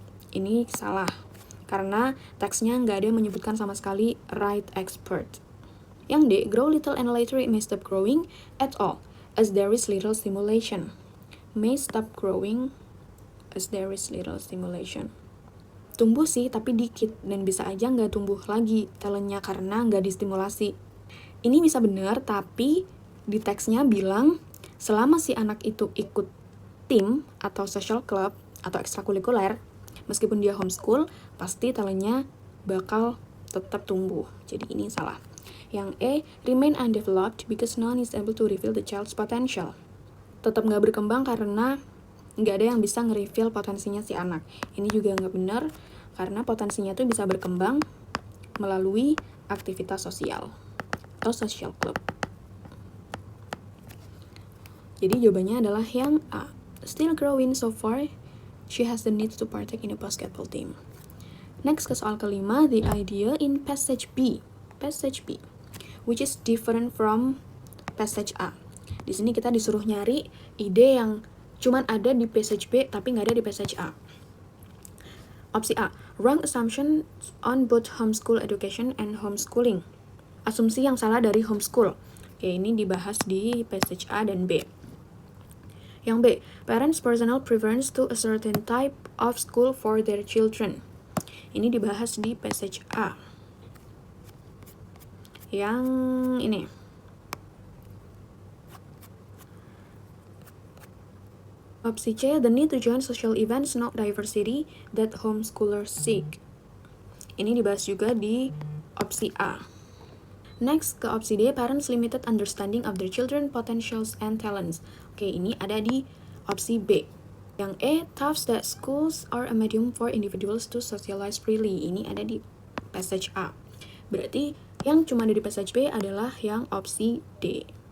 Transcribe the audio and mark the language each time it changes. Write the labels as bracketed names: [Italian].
[Indonesian] Ini salah, karena teksnya nggak ada yang menyebutkan sama sekali right expert. [English] Yang D, grow little and later it may stop growing at all, as there is little stimulation. May stop growing as there is little stimulation. [Indonesian] Tumbuh sih, tapi dikit, dan bisa aja nggak tumbuh lagi talentnya karena nggak distimulasi. Ini bisa benar, tapi di teksnya bilang selama si anak itu ikut tim atau social club atau ekstrakurikuler, meskipun dia homeschool, pasti talentnya bakal tetap tumbuh. Jadi ini salah. [English] Yang E, remain undeveloped because no one is able to reveal the child's potential. [Indonesian] Tetap nggak berkembang karena nggak ada yang bisa nge-reveal potensinya si anak. Ini juga nggak benar, karena potensinya itu bisa berkembang melalui aktivitas sosial atau social club. Jadi jawabannya adalah yang A. [English] Still growing so far, she has the need to partake in a basketball team. [Indonesian] Next ke soal kelima, [English] the idea in passage B. Passage B, which is different from passage A. [Indonesian] Di sini kita disuruh nyari ide yang cuman ada di passage B tapi nggak ada di passage A. [English] Opsi A, wrong assumption on both homeschool education and homeschooling. [Indonesian] Asumsi yang salah dari homeschool. Oke, ini dibahas di passage A dan B. [English] Yang B, parents' personal preference to a certain type of school for their children. [Indonesian] Ini dibahas di passage A. Yang ini. [English] Opsi C, the need to join social events, not diversity, that homeschoolers seek. [Indonesian] Ini dibahas juga di opsi A. Next, ke opsi D, [English] parents' limited understanding of their children's potentials and talents. [Indonesian] Oke, ini ada di opsi B. Yang E, [English] thoughts that schools are a medium for individuals to socialize freely. [Indonesian] Ini ada di passage A. Berarti yang cuma ada di passage B adalah yang opsi D.